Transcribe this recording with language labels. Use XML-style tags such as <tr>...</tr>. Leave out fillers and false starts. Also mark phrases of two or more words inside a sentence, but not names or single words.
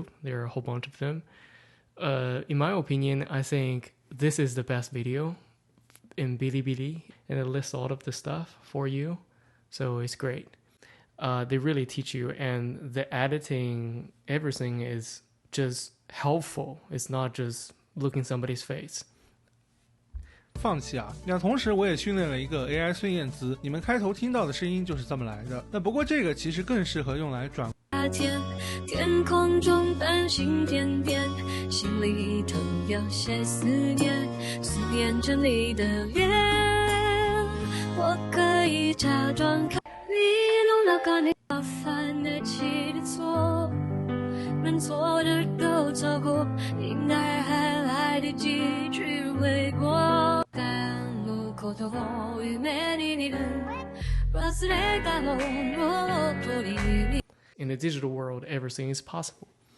<en>There are a whole bunch of them. In my opinion, I think this is the best video in Bilibili, and it lists all of the stuff for you. So it's great. They really teach you, and the editing, everything is just helpful. It's not just looking somebody's face.</en> <zh>放弃啊！那同时我也训练了一个 AI 孙燕姿，你们开头听到的声音就是这么来的。那不过这个其实更适合用来转。天空中繁星点点，心里头有些思念，思念着你的脸。我可以假装看你弄了个你麻烦得起的错，能错的都错过，应该还来得及去悔过。</zh> <ja>ことを夢に見る忘れたのを取りに</ja> <en>In the digital world, everything is possible.</en>